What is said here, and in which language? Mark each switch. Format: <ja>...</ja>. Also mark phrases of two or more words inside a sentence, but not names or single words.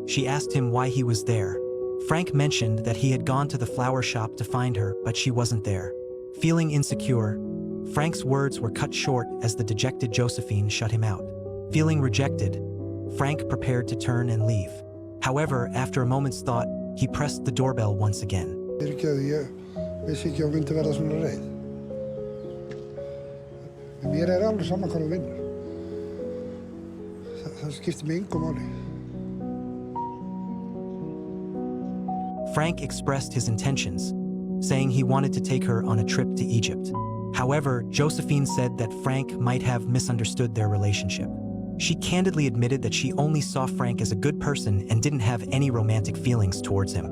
<en>She asked him why he was there. Frank mentioned that he had gone to the flower shop to find her, but she wasn't there. Feeling insecure, Frank's words were cut short as the dejected Josephine shut him out. Feeling rejected, Frank prepared to turn and leave. However, after a moment's thought, He pressed the doorbell once again.</en> <is>Fyrirgefðu, ég vissi ekki að hún myndi verða svona reið. Mér alveg sama hvað hún vinnur. Það skiptir mig engu máli.</is> <en>Frank expressed his intentions, saying he wanted to take her on a trip to Egypt. However, Josephine said that Frank might have misunderstood their relationship. She candidly admitted that she only saw Frank as a good person and didn't have any romantic feelings towards him.</en>